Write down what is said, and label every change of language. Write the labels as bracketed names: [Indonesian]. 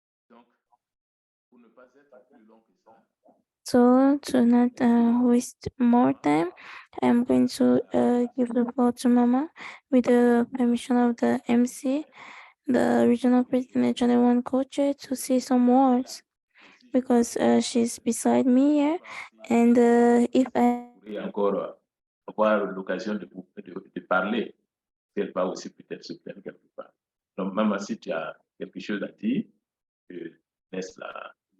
[French] donc pour ne pas être plus long que ça, [English] So to not waste more time, I'm going to give the floor to Mama with the permission of the MC, the regional president, Channel One coach, to say some words because she's beside me here, and if I [French] pourrait encore avoir l'occasion de parler, si elle va aussi peut-être se plaindre quelque part. Donc, maman, si tu as quelque chose à dire, je laisse la.